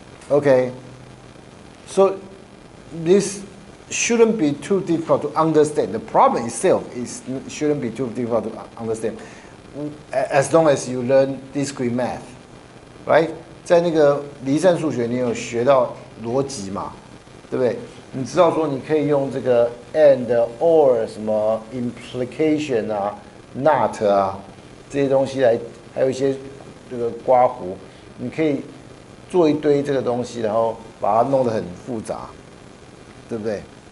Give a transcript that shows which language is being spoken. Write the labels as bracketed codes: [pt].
[en] Okay, so this shouldn't be too difficult to understand. The problem itself shouldn't be too difficult to understand, as long as you learn discrete math, right? [zh] 在那个离散数学，你有学到逻辑嘛？对不对？你知道说你可以用这个 and or 什么 implication 啊、not 啊这些东西来，还有一些这个刮胡，你可以做一堆这个东西，然后把它弄得很复杂，对不对